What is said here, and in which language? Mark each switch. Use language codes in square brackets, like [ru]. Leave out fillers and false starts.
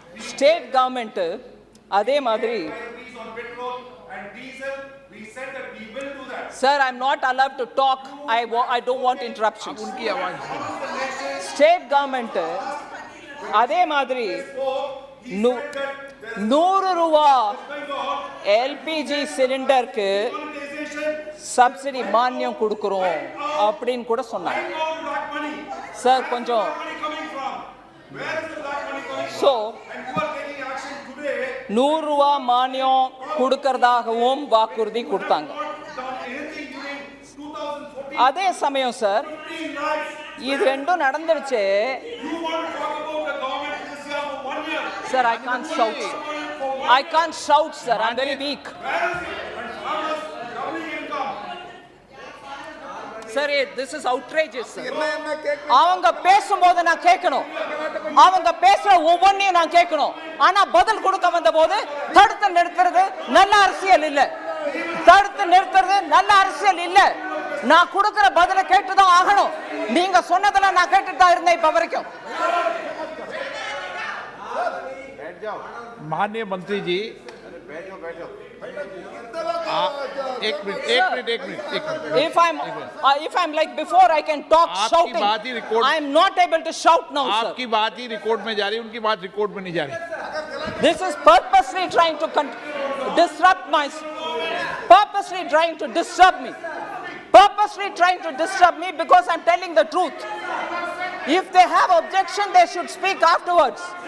[en] state government [ta] அதே மாதிரி [en] Sir, I am not allowed to talk. I don't want interruptions. [ta] State government அதே மாதிரி 100 ரூபா எல்பிஜி சிலிண்டருக்கு சப்சிடி மானியம் கொடுக்குறோம் அப்படின்னு கூட சொன்னாங்க. சார் கொஞ்சம் ஸோ 100 ரூபா மானியம் கொடுக்கறதாகவும் வாக்குறுதி கொடுத்தாங்க. அதே சமயம் சார் இது ரெண்டும் நடந்துருச்சு [en] Sir, I can't shout. Sir. I can't shout, sir. I'm very weak. Sir, this is outrageous, sir. [ta] அவங்க பேசும்போது நான் கேட்கணும், அவங்க பேசுற ஒவ்வொன்றையும் நான் கேட்கணும். ஆனா பதில் கொடுக்க வந்தபோது தடுத்து நிறுத்துறது நல்ல அரசியல் இல்ல. தடுத்து நிறுத்துறது நல்ல அரசியல் இல்ல. நான் கொடுக்கிற பதில கேட்டுதான் ஆகணும். நீங்க சொன்னதெல்லாம் நான் கேட்டுட்டு தான் இருந்தேன் இப்ப வரைக்கும். [hi] माननीय मंत्री जी, एक minute. [en] If I'm like before, I can talk shouting. [hi] बात ही record, [en] I am not able to shout now, sir. [hi] आपकी बात ही रिकॉर्ड में जा रही है, उनकी बात रिकॉर्ड में नहीं जा रही। [en] This is purposely trying to disrupt my, purposely trying to disturb me, purposely trying to disturb me because I'm telling the truth. If they have objection, they should speak afterwards.